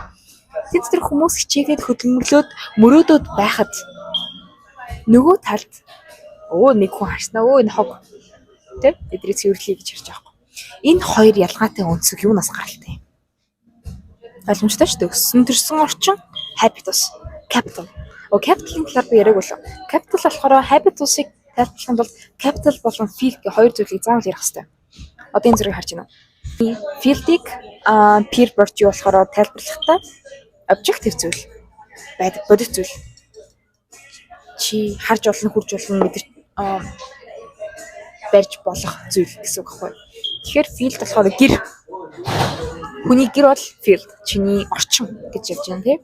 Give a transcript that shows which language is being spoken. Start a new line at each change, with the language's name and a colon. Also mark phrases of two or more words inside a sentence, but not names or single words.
Mongolian: Тэр хүмүүс хичээгээд хөдөлмөрлөөд мөрөөдөд байхад нөгөө талд нэг хүн харснаа энэ хог тий бидний цэвэрлэе гэж ярьж байгаа. Энэ хоёр ялгаатай өнцөг юунаас гаралтай юм? Ойлгомжтой шүү дээ. Өссөн төрсөн орчин
English: habitus, capital.
Mongolian: Capital-ын талаар би яриаг болов. Capital болохоор habitus-ыг тайлбарлахын тулд capital болон field гэх хоёр зүйлийг заавал ярих хэрэгтэй. Одоо энэ зэрэг харж байна уу? Field-ийг peer virtue болохоор тайлбарлахдаа objective зүйл байдаг, бодит зүйл. Чи харж болно, хүрж болно, мэдэрч барьж болох зүйл гэсэн үг байхгүй. Тэгэхээр field болохоор гэр. Хүний гэр бол field, чиний орчин гэж явж байна тийм.